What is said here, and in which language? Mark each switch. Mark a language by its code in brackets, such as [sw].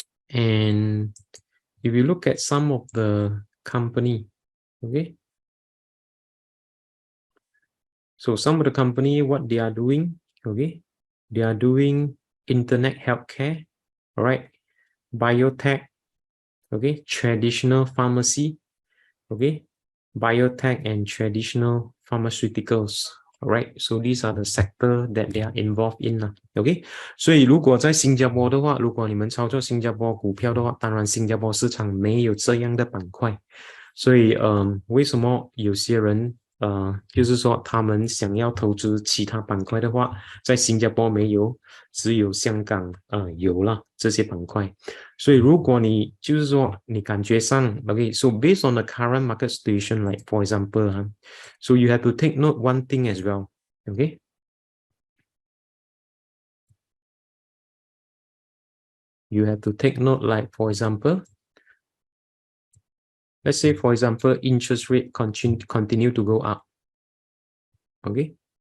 [en] And if you look at some of the company, okay, so some of the company, what they are doing, okay, they are doing internet healthcare, all right, biotech, okay, traditional pharmacy, okay, biotech and traditional pharmaceuticals. All right, so these are the sector that they are involved in. [zh] OK， 所以如果在新加坡的话，如果你们操作新加坡股票的话，当然新加坡市场没有这样的板块，所以为什么有些人就是说他们想要投资其他板块的话，在新加坡没有，只有香港有了这些板块。所以如果你就是说你感觉上 [en] okay, so based on the current market situation, like for example, so you have to take note one thing as well, okay? You have to take note, like for example, let's say for example, interest rate continue to go up, okay?